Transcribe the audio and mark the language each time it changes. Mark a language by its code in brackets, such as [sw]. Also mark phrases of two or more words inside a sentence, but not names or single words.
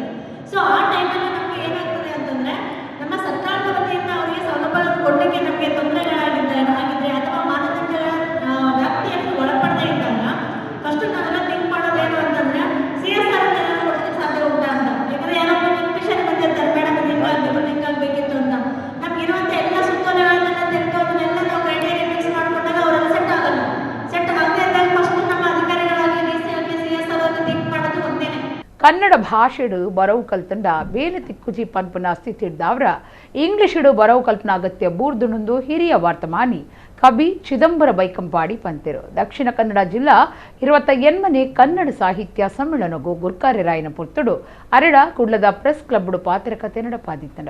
[kn] ಸೊ ಆ ಟೈಮಲ್ಲಿ ನಮಗೆ ಏನಾಗ್ತದೆ ಅಂತಂದರೆ ನಮ್ಮ ಸರ್ಕಾರದ ವತಿಯಿಂದ ಅವರಿಗೆ ಸೌಲಭ್ಯಗಳನ್ನು ಕೊಡಲಿಕ್ಕೆ ನಮಗೆ ತೊಂದರೆಗಳಾಗಿದ್ದರೆ ಅಥವಾ ಮಾನದಂಡಗಳ ವ್ಯಾಪ್ತಿಯನ್ನು ಒಳಪಡದೇ ಇದ್ದಾಗ ಫಸ್ಟ್ ನಾವೆಲ್ಲ ಥಿಂಕ್ ಮಾಡೋದೇನು ಅಂತಂದರೆ CSR ಅಂತ ಏನಾದ್ರು ಕೊಡಲಿಕ್ಕೆ ಸಾಧ್ಯ ಉಂಟಾ ಅಂತ. ಯಾಕಂದರೆ ಯಾರೋ ಬೆನಿಫಿಷರಿ ಬಂದಿರ್ತಾರೆ, ಮೇಡಮ್ ಲಿಂಕ್ ಆಗಬೇಕಿತ್ತು ಅಂತ. ನಮಗಿರುವಂಥ ಎಲ್ಲ ಸುತ್ತೋಲೆಗಳನ್ನೆಲ್ಲ ತೆಗೆದುಕೊಂಡನ್ನೆಲ್ಲ ನಾವು [en] criteria fix [kn] ಮಾಡಿಕೊಂಡಾಗ ಅವರೆಲ್ಲ ಸೆಟ್ ಆಗಲ್ಲ. ಸೆಟ್ ಆಗದೆ ಇದ್ದಾಗ ಫಸ್ಟ್ ನಮ್ಮ ಅಧಿಕಾರಿಗಳಾಗಿ CSR ಅನ್ನು ಥಿಂಕ್ ಮಾಡೋದು ಒಂದೇನೆ. [tcy] ಕನ್ನಡ ಭಾಷೆಡು ಬರವು ಕಲ್ತಂಡ ಬೇಲೆ ತಿಕ್ಕುಜಿ ಪನ್ಪುನ ಸ್ಥಿತಿಡ್ದವ್ರ ಇಂಗ್ಲಿಷಿಡು ಬರವು ಕಲ್ಪನ ಅಗತ್ಯ ಬೂರ್ದುಣಂದು ಹಿರಿಯ ವರ್ತಮಾನಿ ಕವಿ ಚಿದಂಬರ ಬೈಕಂಪಾಡಿ ಪಂತಿರು. ದಕ್ಷಿಣ ಕನ್ನಡ ಜಿಲ್ಲಾ 28ನೇ ಕನ್ನಡ ಸಾಹಿತ್ಯ ಸಮ್ಮೇಳನಗೂ ಗುರ್ಕಾರೆರಾಯನ ಪುರ್ತುಡು ಅರಡ ಕುಡ್ಲದ ಪ್ರೆಸ್ ಕ್ಲಬ್ಡು ಪಾತ್ರಕತೆ ನಡಪಾದಿತ್ತಂಡ.